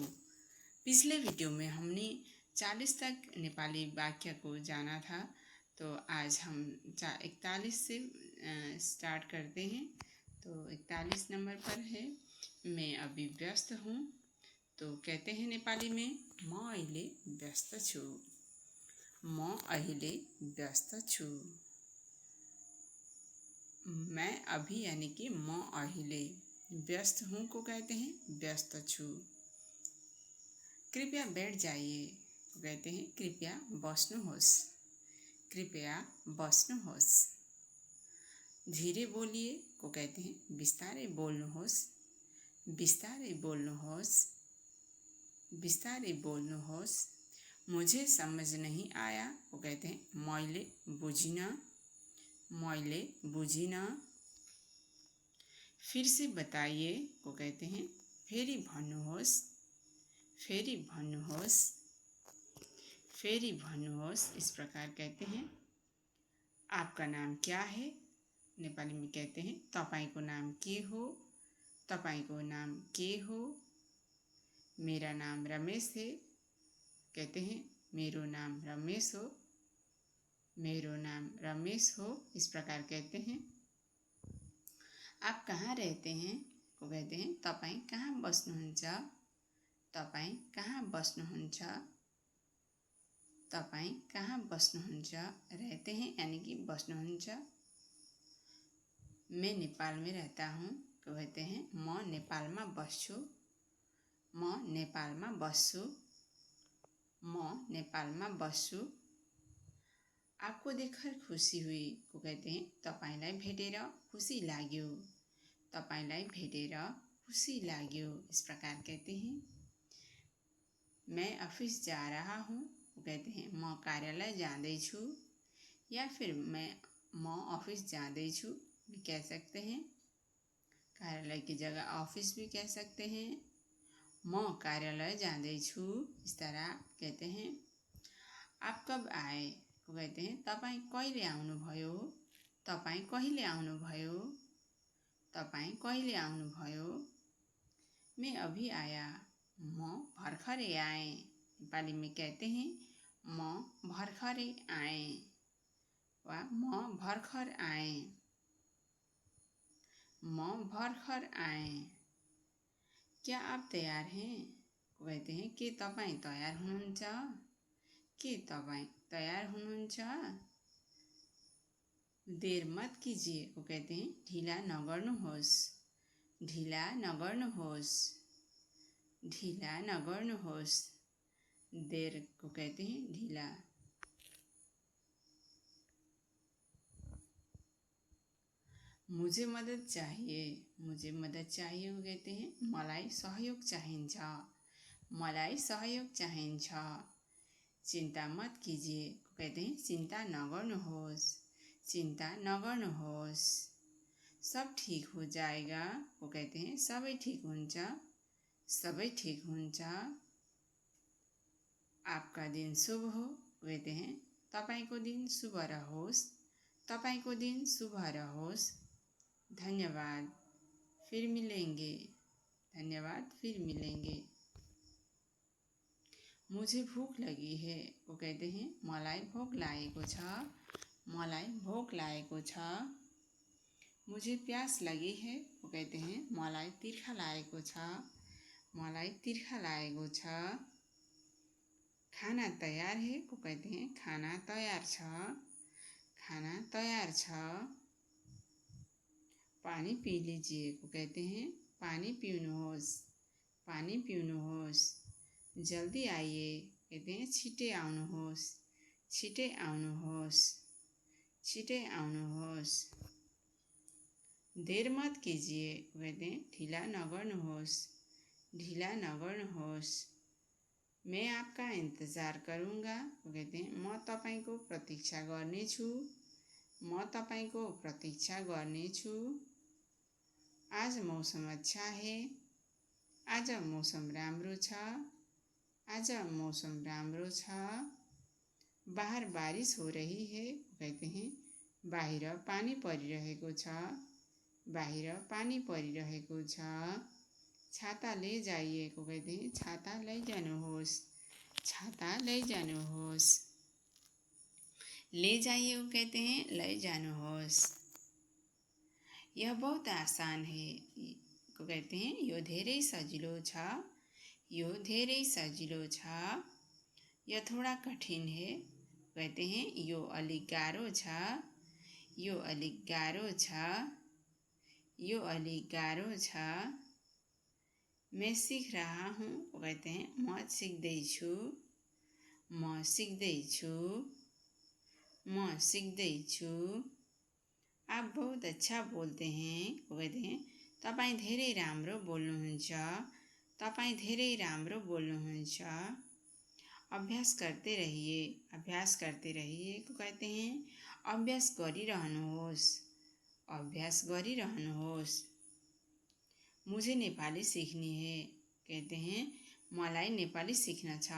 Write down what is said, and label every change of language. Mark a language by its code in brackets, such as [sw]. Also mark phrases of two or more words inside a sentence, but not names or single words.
[hi] पिछले वीडियो में हमने 40 तक नेपाली वाक्य को जाना था, तो आज हम 41 से स्टार्ट करते हैं। तो 41 नंबर पर है, मैं अभी व्यस्त हूँ। तो कहते हैं नेपाली में, [ne] म अहिले व्यस्त छु। म अहिले व्यस्त छु। [hi] मैं अभी यानी कि [ne] म अहिले, [hi] व्यस्त हूँ को कहते हैं [ne] व्यस्त छु। [hi] कृपया बैठ जाइए को कहते हैं [ne] कृपया बस्नुहोस्। कृपया बस्नुहोस्। [hi] धीरे बोलिए को कहते हैं [ne] बिस्तारै बोल्नुहोस्। बिस्तारै बोल्नुहोस्। बिस्तारै बोल्नुहोस्। [hi] मुझे समझ नहीं आया को कहते हैं [ne] मैले बुझिन। मैले बुझिन। [hi] फिर से बताइए को कहते हैं [ne] फेरि भन्नुहोस्। फेरि भन्नुहोस्। फेरि भन्नुहोस्। [hi] इस प्रकार कहते हैं। आपका नाम क्या है, नेपाली में कहते हैं [ne] तपाईको नाम के हो। तपाईको नाम के हो। [hi] मेरा नाम रमेश है, कहते हैं [ne] मेरो नाम रमेश हो। मेरो नाम रमेश हो। [hi] इस प्रकार कहते हैं। आप कहाँ रहते हैं को कहते हैं [ne] तपाईं कहाँ बस्नुहुन्छ। तपाईं कहाँ बस्नुहुन्छ। तपाईं कहाँ बस्नुहुन्छ। [hi] रहते हैं यानी कि बस्नुहुन्छ। मैं नेपाल में रहता हूँ को कहते हैं [ne] म नेपालमा बस्छु। म नेपालमा बस्छु। म नेपालमा बस्छु। [hi] आपको देखकर खुसी हुई को कहते हैं [ne] तपाईंलाई भेटेर खुसी लाग्यो। तपाईंलाई भेटेर खुसी लाग्यो। [hi] इस प्रकार कहते हैं। मैं ऑफिस जा रहा हूँ को कहते हैं [ne] म कार्यालय जाँदैछु, [hi] या फिर [ne] म ऑफिस जाँदैछु [hi] भी कह सकते हैं। कार्यालय की जगह ऑफिस भी कह सकते हैं। [ne] म कार्यालय जाँदैछु, [hi] इस तरह कहते हैं। आप कब आए को कहते हैं [ne] तपाईं कहिले आउनुभयो। तपाईं कहिले आउनुभयो। तपाईं कहिले आउनुभयो। [hi] मैं अभी आया, [ne] म भर्खरै आएँ। [hi] नेपाली में कहते हैं [ne] म भर्खरै आएँ वा म भर्खर आएँ। म भर्खर आएँ। [hi] क्या आप तैयार हैं को कहते हैं [ne] के तपाईं तयार हुनुहुन्छ। के तपाईं तयार हुनुहुन्छ। [hi] देर मत कीजिए को कहते हैं [ne] ढिला नगर्नुहोस्। ढिला नगर्नुहोस्। ढिला नगर्नुहोस्। [hi] देर को कहते हैं ढिला। मुझे मदद चाहिए। मुझे मदद चाहिए को कहते हैं [ne] मलाई सहयोग चाहिन्छ। मलाई सहयोग चाहिन्छ। [hi] चिंता मत कीजिए को कहते हैं [ne] चिंता नगर्नुहोस्। चिंता नगर्नुहोस्। [hi] सब ठीक हो जाएगा को कहते हैं [ne] सबै ठीक हुन्छ। सबै ठीक हुन्छ। [hi] आपका दिन शुभ हो कहते हैं [ne] तपाईको दिन शुभ रहोस्। तपाईको दिन शुभ रहोस्। धन्यवाद, [hi] फिर मिलेंगे। धन्यवाद, फिर मिलेंगे। मुझे भूख लगी है को कहते हैं [ne] मलाई भोक लागेको छ। मलाई भोक लागेको छ। [hi] मुझे प्यास लगी है को कहते हैं [ne] मलाई तिर्खा लागेको छ। मलाई तिर्खा लागेको छ। [hi] खाना तैयार है को कहते हैं [ne] खाना तैयार छ। खाना तैयार छ। [hi] पानी पी लीजिए को कहते हैं [ne] पानी पिउनुहोस्। पानी पिउनुहोस्। [hi] जल्दी आइए कहते हैं [ne] छिटै आउनुहोस्। छिटै आउनुहोस्। छिटै आउनुहोस्। [hi] देर मत कीजिए कहते हैं [ne] ढिला नगर्नुहोस्। ढिला नगर्नुहोस्। [hi] मैं आपका इंतजार करूँगा कहते हैं [ne] म तपाईको प्रतीक्षा गर्नेछु। म तपाईको प्रतीक्षा गर्नेछु। [hi] आज मौसम अच्छा है। [ne] आज मौसम राम्रो छ। आज मौसम राम्रो छ। [hi] बाहर बारिश हो रही है कहते हैं [ne] बाहिर पानी परिरहेको छ। बाहिर पानी परिरहेको छ। [hi] छाता ले जाइएको कहते हैं [ne] छाता लैजानुहोस्। छाता लैजानुहोस्। [hi] ले जाइएको कहते हैं लैजानुहोस्। यह बहुत आसान है को कहते हैं [ne] यो धेरै सजिलो छ। यो धेरै सजिलो छ। [hi] यह थोड़ा कठिन है कहते हैं [ne] यो अलिक गाह्रो छ। यो अलिक गाह्रो छ। यो अलिक गाह्रो छ। [hi] मैं सीख रहा हूँ कहते हैं [ne] म सिक्दैछु। म सिक्दैछु। म सिक्दैछु। [hi] आप बहुत अच्छा बोलते हैं कहते हैं [ne] तपाईँ धेरै राम्रो बोल्नुहुन्छ। तपाईँ धेरै राम्रो बोल्नुहुन्छ। [hi] अभ्यास करते रहिए। अभ्यास करते रहिए को कहते हैं [ne] अभ्यास गरिरहनुहोस्। अभ्यास गरिरहनुहोस्। [hi] मुझे नेपाली सीखनी है कहते हैं [ne] मलाई नेपाली सीखना छ।